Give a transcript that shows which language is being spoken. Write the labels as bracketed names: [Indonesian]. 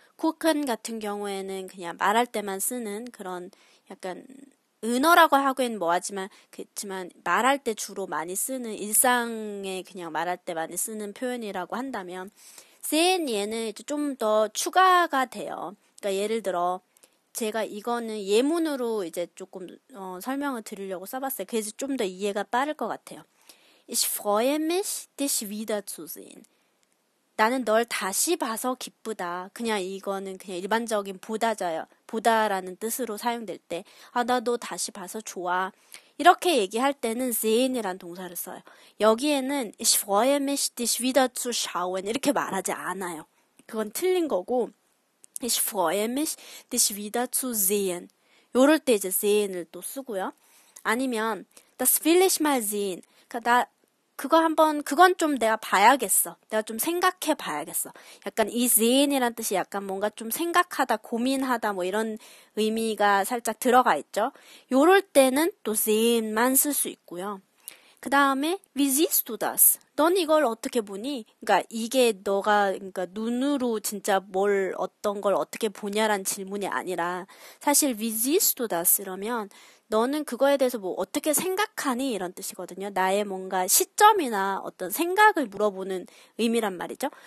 [Korean] gucken 같은 경우에는 그냥 말할 때만 쓰는 그런 약간 은어라고 하기엔 뭐하지만 그렇지만 말할 때 주로 많이 쓰는 일상에 그냥 말할 때 많이 쓰는 표현이라고 한다면 sehen 얘는 이제 좀 더 추가가 돼요. 그러니까 예를 들어 제가 이거는 예문으로 이제 조금 설명을 드리려고 써봤어요. 그래서 좀 더 이해가 빠를 것 같아요. [German] Ich freue mich, dich wiederzusehen. [Korean] 나는 널 다시 봐서 기쁘다. 그냥 이거는 그냥 일반적인 보다라는 뜻으로 사용될 때, 나 너 다시 봐서 좋아. 이렇게 얘기할 때는 sehen이란 동사를 써요. 여기에는 [German] ich freue mich, dich wiederzuschauen [Korean] 이렇게 말하지 않아요. 그건 틀린 거고, [German] Ich freue mich, dich wiederzusehen. [Korean] 요럴 때 이제 sehen을 또 쓰고요. [German] 아니면 das will ich mal sehen. [Korean] 그러니까 그건 좀 내가 봐야겠어. 내가 좀 생각해 봐야겠어. 약간 이 sehen이란 뜻이 약간 뭔가 좀 생각하다, 고민하다 뭐 이런 의미가 살짝 들어가 있죠. 요럴 때는 또 sehen만 쓸 수 있고요. 그 다음에 [German] wie siehst du das? [Korean] 넌 이걸 어떻게 보니? 그러니까 이게 그러니까 눈으로 진짜 어떤 걸 어떻게 보냐란 질문이 아니라 사실 [German] wie siehst du das? [Korean] 이러면 너는 그거에 대해서 뭐 어떻게 생각하니? 이런 뜻이거든요. 나의 뭔가 시점이나 어떤 생각을 물어보는 의미란 말이죠.